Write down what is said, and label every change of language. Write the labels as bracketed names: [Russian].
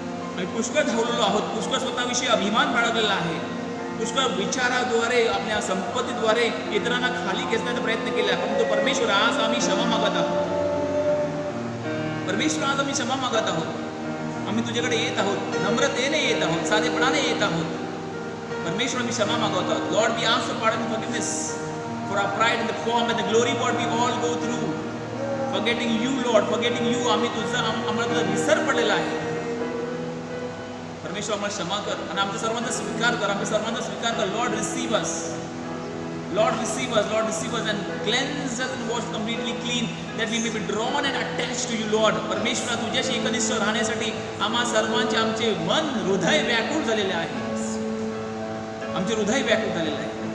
[Marathi] आम्ही पुष्कळ धावलेलो आहोत, पुष्कळ स्वतःविषयी अभिमान बाळगलेला आहे, पुष्कळ विचाराद्वारे, आपल्या संपत्तीद्वारे इतरांना खाली खेचण्याचा प्रयत्न केला. परंतु परमेश्वर आज आम्ही क्षमा मागत आहोत. परमेश्वर आज आम्ही क्षमा मागत आहोत. आम्ही तुझ्याकडे येत आहोत, नम्रतेने येत आहोत, साधेपणाने येत आहोत. परमेश्वर आम्ही क्षमा मागवत आहोत. [English] Lord, we ask for pardon, forgiveness for our pride in the form and the glory what we all go through, forgetting you lord, forgetting you. [Marathi] आम्ही आम्हाला तुझा विसर पडलेला आहे. परमेश्वर आम्हाला क्षमा कर आणि आमच्या सर्वांचा स्वीकार कर. आमच्या सर्वांचा स्वीकार कर. [English] Lord, receive us. Lord, receive us. Lord, receive us and cleanse us and wash completely clean, that we may be drawn and attached to you, Lord. [Marathi] परमेश्वरा, तुझ्याशी एकनिष्ठ राहण्यासाठी आम्हा सर्वांचे आमचे मन, हृदय व्याकुळ झालेले आहे. आमचे हृदय व्याकुळ झालेले आहे.